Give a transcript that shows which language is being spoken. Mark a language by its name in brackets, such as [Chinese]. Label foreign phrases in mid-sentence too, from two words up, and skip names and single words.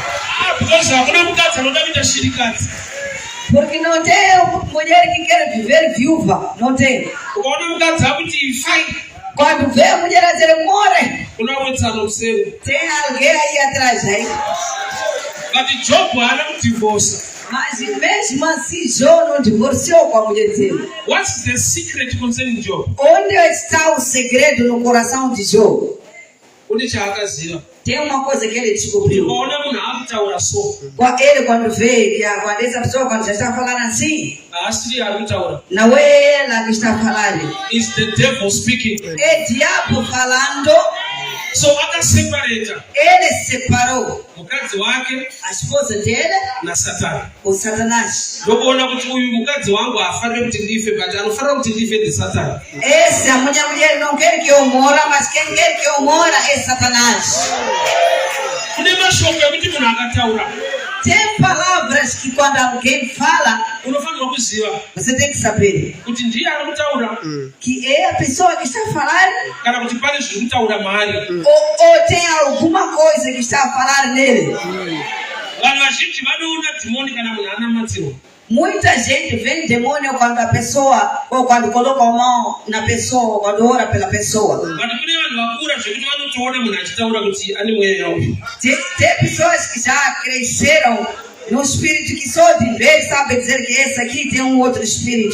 [Portuguese] Porque não tem mulher que quer viver viúva. Não tem. Quando vê a mulher a dizer morre, tem alguém aí atrás, né? Mas mesmo assim, Jó não divorciou com a mulher dele. [English] What's the secret concerning Job? [Portuguese] Onde está o segredo no coração de Jó? Tem uma coisa que ele descobriu. Com ele, quando vê, quando essa pessoa quando já está falando assim, não é ela que está falando. [English] It's the devil speaking. [Portuguese] É o diabo falando. So Ele separou [Shona] mukadzi wake [Portuguese] a esposa dele [Shona] na Satani. [Portuguese] com Satanás. [Shona] Ndokuona kuti uyu mukadzi wangu afanire kuti ndife, but anofanira kuti ndife ndi Satani. [Portuguese] Essa mulher não quer que eu mora, mas quem quer que eu mora é Satanás. [Shona] Kune mashoko ekuti munhu akataura. [Portuguese] Tem palavras que quando alguém fala, [Shona] unofanira kuziva [Portuguese] você tem que saber [Shona] kuti ndiye ari kutaura [Portuguese] que é a pessoa que está falando, [Shona] kana kuti pane zviri kutaura maari, [Portuguese] ou tem alguma coisa que está a falar nele. [Shona] Vanhu vazhinji vanoona dhimoni kana munhu anamatsiwa. [Portuguese] Muita gente vê demônio quando a pessoa, ou quando coloca a mão na pessoa, quando ora pela pessoa. Tem pessoas que já cresceram no espírito que só de ver sabe dizer que esse aqui tem um outro espírito.